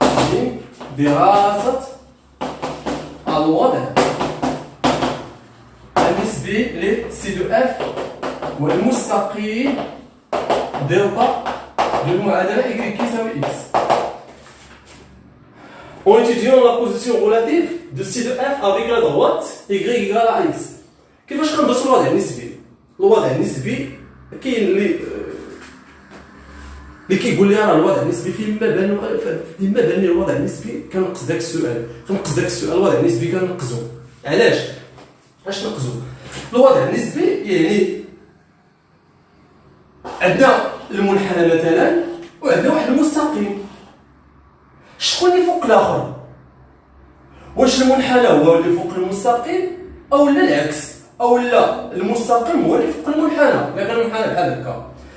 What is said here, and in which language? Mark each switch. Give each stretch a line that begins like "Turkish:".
Arabic: جيم دراسة الوضع النسبي ل سي دو اف والمستقيم دلتا للمعادلة y يساوي x.
French: En étudiant la position relative de C de f avec la droite y égale à x.
Arabic: كيفاش كندرسوا الوضع النسبي؟ الوضع النسبي كاين اللي كيقول لي راه الوضع النسبي فيما بان الوضع النسبي كنقص داك السؤال، الوضع النسبي كنقصو. علاش نقصو الوضع النسبي؟ يعني عندنا المنحنى مثلا وعندنا واحد المستقيم، شكون اللي فوق الاخر؟ واش المنحنى هو اللي فوق المستقيم او لا العكس، او لا المستقيم هو اللي فوق المنحنى؟ لا كان المنحنى بحال هكا.